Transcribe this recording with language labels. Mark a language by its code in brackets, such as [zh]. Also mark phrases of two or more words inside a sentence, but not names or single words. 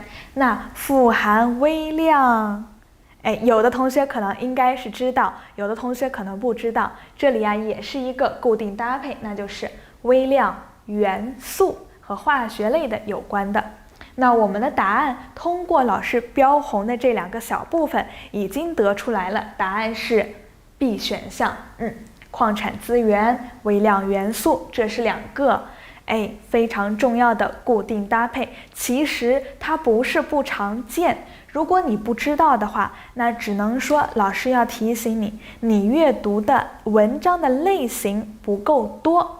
[zh] 那富含微量，有的同學可能應該是知道，有的同学可能不知道，這裡啊也是一個固定搭配，那就是微量元素和化學類的有關的。那我們的答案通過老師標紅的這2個小部分已經得出來了，答案是 B 選項。礦產資源、微量元素，這是2個非常重要的固定搭配。其實它不是不常見，如果你不知道的話，那只能說老師要提醒你，你閱讀的文章的類型不夠多。